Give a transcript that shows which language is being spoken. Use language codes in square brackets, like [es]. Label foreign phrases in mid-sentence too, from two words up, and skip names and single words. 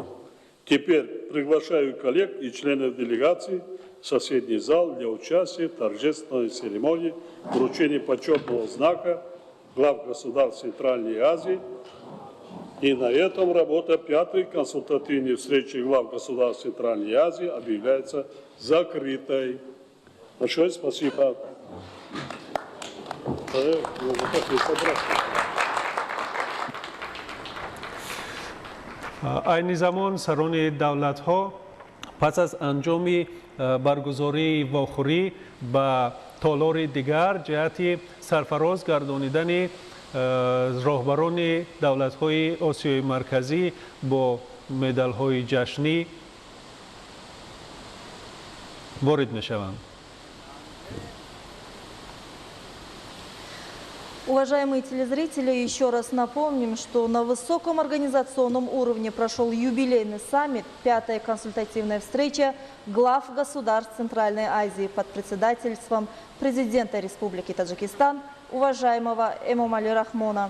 [ru] Теперь приглашаю коллег и членов делегации в соседний зал для участия в торжественной церемонии вручения почетного знака глав государств Центральной Азии. И на этом работа пятой консультативной встречи глав государств Центральной Азии объявляется закрытой. Большое спасибо. [tg] این زمان سران دولت ها پس از انجام برگزاری واخوری به تالار دیگر جهت سرفراز گردانیدن راهبران دولت های آسیای مرکزی با مدال های جشنی وارد می شوند. [ru] Уважаемые телезрители, еще раз напомним, что на высоком организационном уровне прошел юбилейный саммит, пятая консультативная встреча глав государств Центральной Азии под председательством президента Республики Таджикистан, уважаемого Эмомали Рахмона.